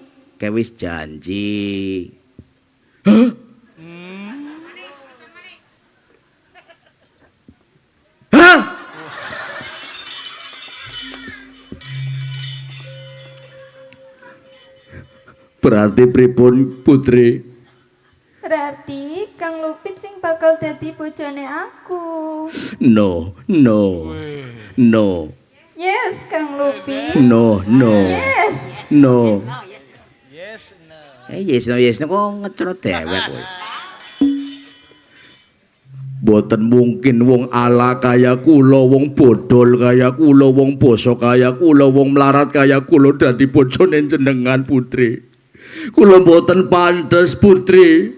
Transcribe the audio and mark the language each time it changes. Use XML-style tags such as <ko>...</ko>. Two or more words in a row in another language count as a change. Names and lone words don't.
<jv>kewis janji. Hah? Berarti pripun Putri? Berarti Kang Lupit sing bakal dadi bojone aku. No. Yes, Kang Lupit. No. Yes. No.</jv> <en>Yes, no. Yes no</en> <jv>kok ngecrot dewek kowe. Boten mungkin wong ala kaya kula, wong bodol kaya kula, wong basa kaya kula, wong melarat kaya kula dadi bojone jenengan Putri. Kula boten pantes Putri.</jv>